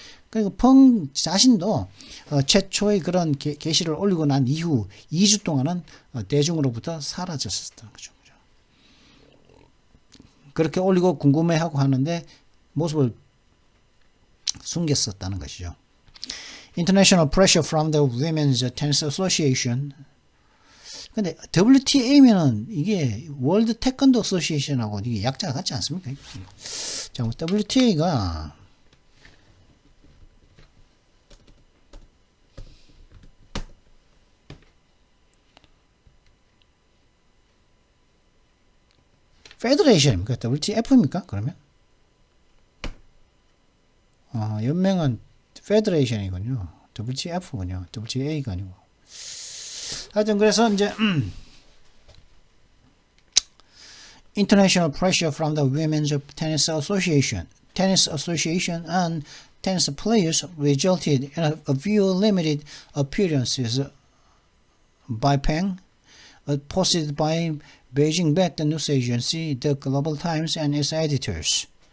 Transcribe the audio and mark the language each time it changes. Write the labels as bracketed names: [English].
[Korean] 그리고 펑 자신도 최초의 그런 게시를 올리고 난 이후 2주 동안은 대중으로부터 사라졌었던 거죠. 그렇게 올리고 궁금해하고 하는데 모습을 숨겼었다는 것이죠. [English] International pressure from the Women's Tennis Association. [Korean] 근데 WTA면은 이게 월드 태권도 어소시에이션하고 이게 약자가 같지 않습니까? 자, WTA가 페더레이션입니까? WTF입니까? 그러면? 연맹은 페더레이션이군요. WTF군요. WTA가 아니고. 하여튼 그래서 이제 [English] International pressure from the Women's Tennis Association and tennis players resulted in a few limited appearances by Peng, posted by Beijing-backed news agency The Global Times and its editors.